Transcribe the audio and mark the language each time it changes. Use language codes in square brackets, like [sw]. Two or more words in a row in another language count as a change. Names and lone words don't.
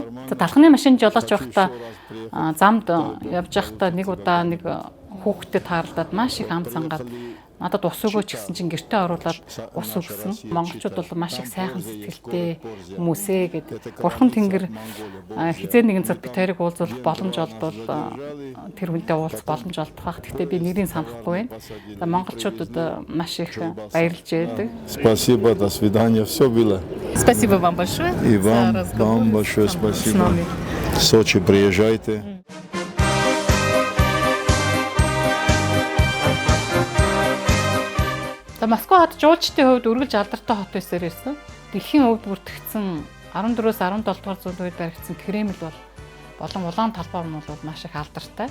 [mn] За талхны машин жолооч байхдаа замд явж байхдаа нэг удаа нэг хүүхдэд таарлаад маш их ам цангаад надад ус өгөөч гэсэн чинь гэртээ оруулаад ус өгсөн. Монголчууд бол маш их сайхан сэтгэлтэй хүмүүсээ гэдэг. Бурхан Тэнгэр хизээ нэгэн цаг бид хоёрыг уулзуулах боломж олбол тэр хүнтэй уулзах боломж олдох бах. Гэхдээ би нэрийг санахгүй байна. За монголчуудад маш их баярлж байдаг. [ru] Спасибо, до свидания, все было. Спасибо вам большое. И вам большое спасибо. В Сочи приезжайте. [mn] За Москва хот жуулчдын хувьд үргэлж алдартай хот байсаар ирсэн. Дэлхийн өвд бүртгэгдсэн 14-өөс 17 дугаар зууны үед баригдсан Кремль болон улаан талбай нь бол маш их алдартай.